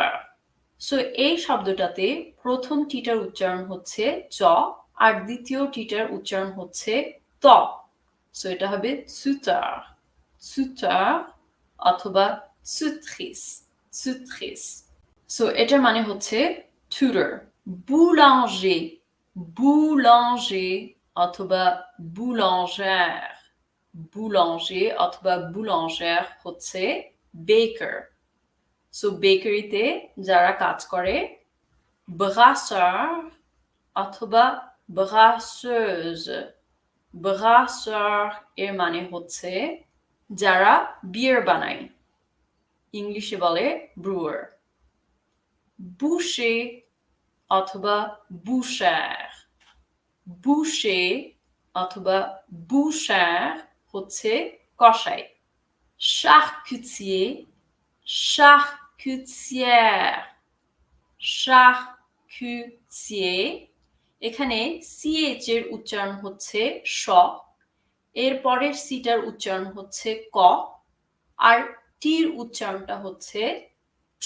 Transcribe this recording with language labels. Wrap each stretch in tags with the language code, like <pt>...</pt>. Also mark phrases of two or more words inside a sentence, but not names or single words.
<bn>সো এই শব্দটাতে প্রথম টিটার উচ্চারণ হচ্ছে চ, আর দ্বিতীয় টিটার উচ্চারণ হচ্ছে ত। সো এটা হবে</bn> <fr>tuteur, tuteur</fr> <bn>অথবা</bn> <fr>tutrice, tutrice।</fr> <bn>সো এটার মানে হচ্ছে tutor।</bn> <fr>boulanger, boulanger</fr> <bn>অথবা</bn> <fr>boulangère, boulanger</fr> <bn>অথবা boulangère হচ্ছে baker। সো বেকারিতে যারা কাজ করে। brasseur অথবা brasseuse, brasseur এর মানে হচ্ছে যারা বিয়ার বানায়, ইংলিশে বলে brewer। boucher অথবা</bn> <fr>boucher, boucher</fr> <bn>অথবা boucher হচ্ছে কসাই।</bn> <fr>charcutier, charcutière, charcutier</fr> <bn>এখানে ch এর উচ্চারণ হচ্ছে শ, এর পরের সিটার উচ্চারণ হচ্ছে ক, আর টির উচ্চারণটা হচ্ছে চ।</bn>